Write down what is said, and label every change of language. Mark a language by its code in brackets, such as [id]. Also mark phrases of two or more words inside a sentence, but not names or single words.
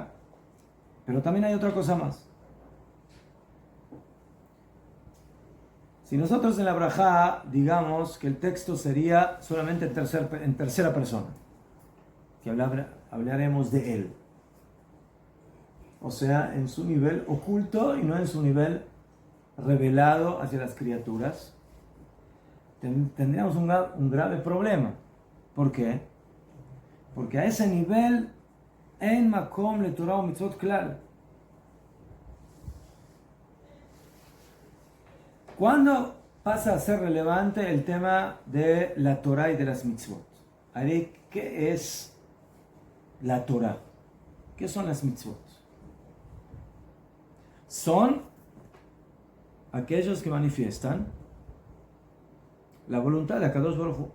[es] Pero también hay otra cosa más. Si nosotros en la brajá digamos que el texto sería solamente en tercera persona, que hablaremos de él, o sea, en su nivel oculto y no en su nivel revelado hacia las criaturas, tendríamos un grave problema. ¿Por qué? Porque a ese nivel [he] אין מקום ל תורה או מצוות כלל. [es] ¿Cuándo pasa a ser relevante el tema de la Torah y de las mitzvot? ¿Qué es la Torah? ¿Qué son las mitzvot? Son aquellos que manifiestan la voluntad de [he] הקדוש ברוך הוא.